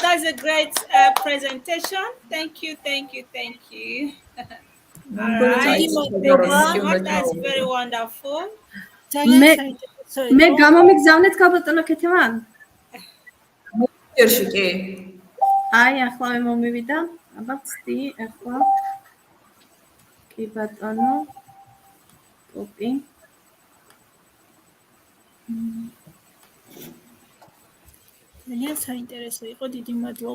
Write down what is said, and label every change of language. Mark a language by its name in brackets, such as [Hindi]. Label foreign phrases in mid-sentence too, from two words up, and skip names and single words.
[English] That's a great presentation. Thank you. All right. That's very wonderful. [Georgian] მე გამომიგზავნეთ ქალბატონო ქეთმან? ერში კი. აი ახლა მე მომივიდა. აბა ცდი ახლა. კი ბატონო. კოპი. ძალიან საინტერესო იყო, დიდი მადლობა.